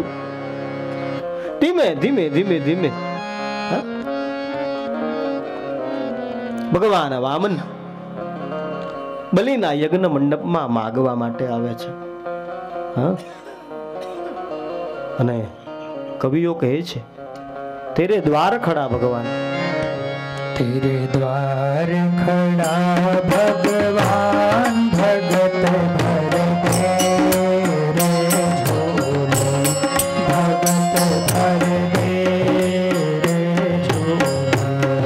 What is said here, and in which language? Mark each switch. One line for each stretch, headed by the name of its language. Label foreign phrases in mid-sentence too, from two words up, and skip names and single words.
Gujarati: ધીમે ધીમે ધીમે ધીમે ભગવાન વામન બલિના યજ્ઞ મંડપમાં માગવા માટે આવે છે. હા, અને કવિઓ કહે છે,
Hindi: तेरे द्वार खड़ा भगवान, तेरे द्वार खड़ा भगवान, भगत भर दे रे झोले, भगत भर दे रे झोले.